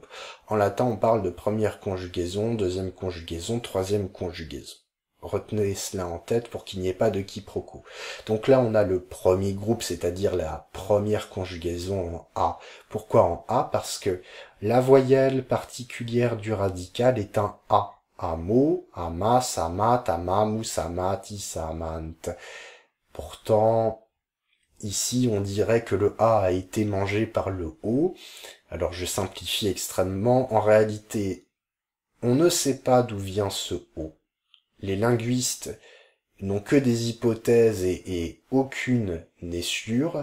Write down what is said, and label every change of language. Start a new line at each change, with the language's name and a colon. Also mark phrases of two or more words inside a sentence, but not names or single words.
French: En latin, on parle de première conjugaison, deuxième conjugaison, troisième conjugaison. Retenez cela en tête pour qu'il n'y ait pas de quiproquo. Donc là, on a le premier groupe, c'est-à-dire la première conjugaison en A. Pourquoi en A? Parce que la voyelle particulière du radical est un A.
Latin: Amo, amas, amat, amamus, amatis, amant.
French: Pourtant, ici, on dirait que le A a été mangé par le O. Alors, je simplifie extrêmement. En réalité, on ne sait pas d'où vient ce O. Les linguistes n'ont que des hypothèses et aucune n'est sûre.